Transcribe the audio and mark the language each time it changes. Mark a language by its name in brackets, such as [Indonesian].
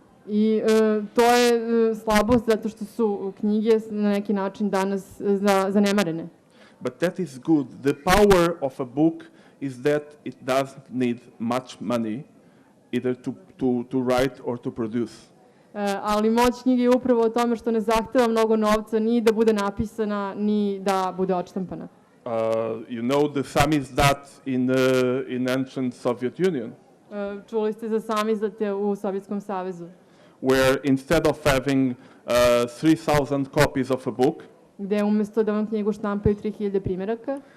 [Serbian] I to je slabost zato što su knjige na neki način danas zanemarene. [English] But that is good. The power of a book is that it doesn't need much money either to write or to produce. [Serbian] Ali moć knjige je upravo o tome što ne zahteva mnogo novca ni da bude napisana, ni da bude odštampana. [English] You know the samizdat in ancient Soviet Union. [Serbian] Čuli ste za samizdate u Sovjetskom savezu. [English] Where instead of having 3,000 copies of a book, [Serbian] gde umjesto da vam knjigu štampaju 3000 primjeraka,